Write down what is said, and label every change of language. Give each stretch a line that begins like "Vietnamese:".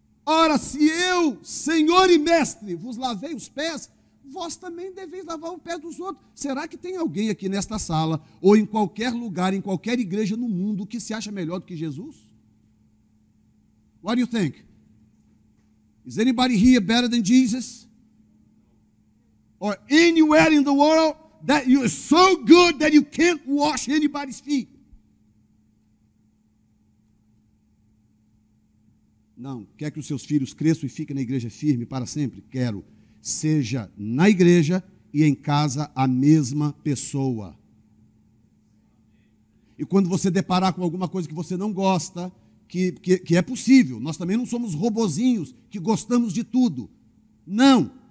Portuguese: Ora, se eu, Senhor e Mestre, vos lavei os pés, vós também deveis lavar o pé dos outros. Será que tem alguém aqui nesta sala, ou em qualquer lugar, em qualquer igreja no mundo, que se acha melhor do que Jesus?
English: What do you think? Is anybody here better than Jesus? Or anywhere in the world that you are so good that you can't wash anybody's feet?
Portuguese: Não. Quer que os seus filhos cresçam e fiquem na igreja firme para sempre? Quero. Seja na igreja e em casa a mesma pessoa. E quando você deparar com alguma coisa que você não gosta, que é possível, nós também não somos robozinhos que gostamos de tudo. Não.